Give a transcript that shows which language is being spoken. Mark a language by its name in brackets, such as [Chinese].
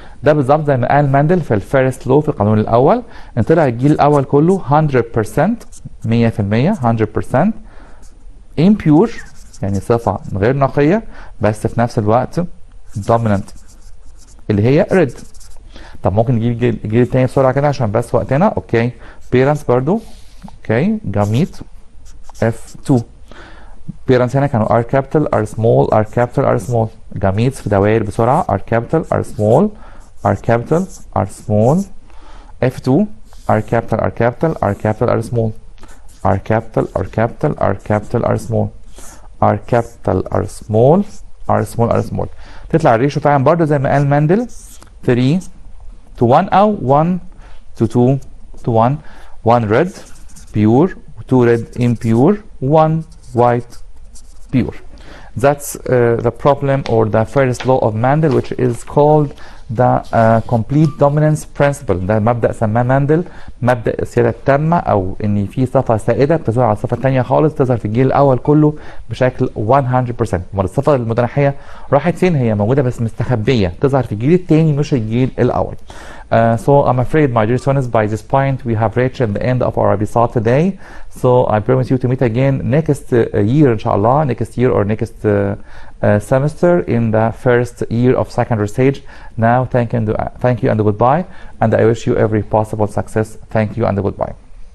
[Arabic] ده بالظبط زي ما قال ماندل في الفيرست لو في القانون الاول ان طلع الجيل الاول كله 100% 100% impure يعني صفه غير نقيه بس في نفس الوقت dominant اللي هي red. طب ممكن نجيب الجيل التاني بسرعه كده عشان بس وقتنا. اوكي parents برضو اوكي جاميت F2. [English] parents هنا كانوا R capital R small R capital R small. Gametes في دوائر بسرعه R capital R small R capital R small. F2 R capital R capital R capital R small R capital R capital R capital R small R capital R small R small R small. [Arabic] تطلع الريشيو فعلا برضه زي ما قال ماندل 3 to 1 او 1 to 2 to 1. [English] 1 red pure 2 red impure 1 white pure. That's the problem or the first law of Mendel which is called the complete dominance principle. [Arabic] ده مبدأ سماه ماندل مبدأ السيادة التامة او ان في صفة سائدة بتظهر على الصفة الثانية خالص تظهر في الجيل الاول كله بشكل 100%. امال الصفة المتناحية راحت فين؟ هي موجودة بس مستخبية تظهر في الجيل الثاني مش الجيل الاول. [English] So I'm afraid my dear students by this point we have reached the end of our episode today. So I promise you to meet again next year inshallah, next year or next semester in the first year of secondary stage. Now thank you and goodbye, and I wish you every possible success. Thank you and goodbye.